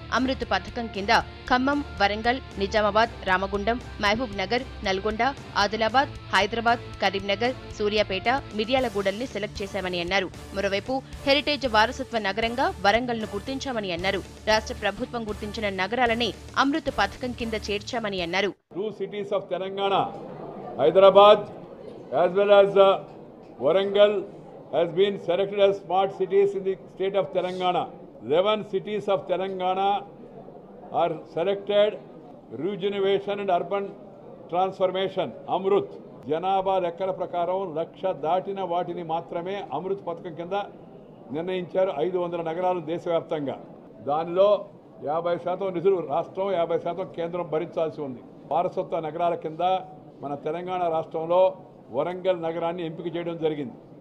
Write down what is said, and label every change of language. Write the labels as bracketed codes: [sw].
[te] అమృత్ పథకం కింద ఖమ్మం, వరంగల్, నిజామాబాద్, రామగుండం, మహబూబ్ నగర్, నల్గొండ, ఆదిలాబాద్, హైదరాబాద్, కరీంనగర్, సూర్యాపేట, మిర్యాలగూడల్ని సెలెక్ట్ చేశామని అన్నారు. మరోవైపు హెరిటేజ్ వారసత్వ నగరంగా వరంగల్ను గుర్తించామని అన్నారు. రాష్ట్ర ప్రభుత్వం గుర్తించిన నగరాలనే అమృత్ పథకం కింద చేర్చామని అన్నారు. [en] 2 cities of Telangana, Hyderabad as well as Warangal has been selected as smart cities in the state of Telangana. 11 cities of Telangana are selected. Rejuvenation and urban transformation, Amrut. [te] జనాభా లెక్కల ప్రకారం 1,00,000 దాటిన వాటిని మాత్రమే అమృత్ పథకం కింద నిర్ణయించారు. 500 నగరాలు దేశవ్యాప్తంగా. దానిలో 50% నిధులు రాష్ట్రం, 50% కేంద్రం భరించాల్సి ఉంది. వారసత్వ నగరాల కింద మన తెలంగాణ రాష్ట్రంలో వరంగల్ నగరాన్ని ఎంపిక చేయడం జరిగింది.